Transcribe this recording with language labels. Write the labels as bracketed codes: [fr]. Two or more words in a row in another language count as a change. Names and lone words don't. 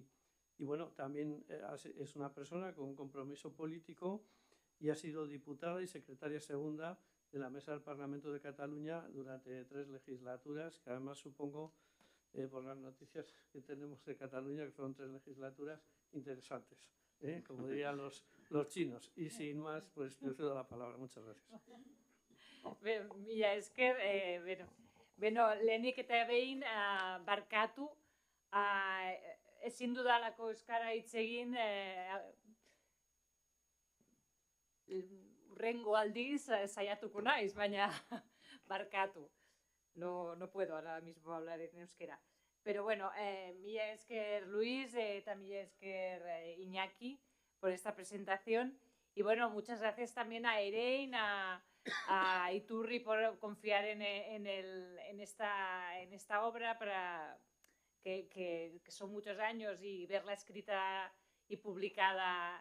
[es] Y bueno, también es una persona con un compromiso político y ha sido diputada y secretaria segunda de la Mesa del Parlamento de Cataluña durante 3 legislaturas, que además supongo, por las noticias que tenemos de Cataluña, que fueron 3 legislaturas interesantes, como dirían los chinos. Y sin más, pues te cedo la palabra. Muchas gracias. [eu] Mila esker, lehenik eta behin barkatu, ezin dudalako euskara hitz egin urrengo aldiz saiatuko naiz, baina barkatu. [es] No puedo ahora mismo hablar en euskera. Pero bueno, [eu] mila esker Luis eta mila esker Iñaki [es] por esta presentación. Y bueno, muchas gracias también a Erein, a Iturri por confiar en esta obra, para que son muchos años, y verla escrita y publicada.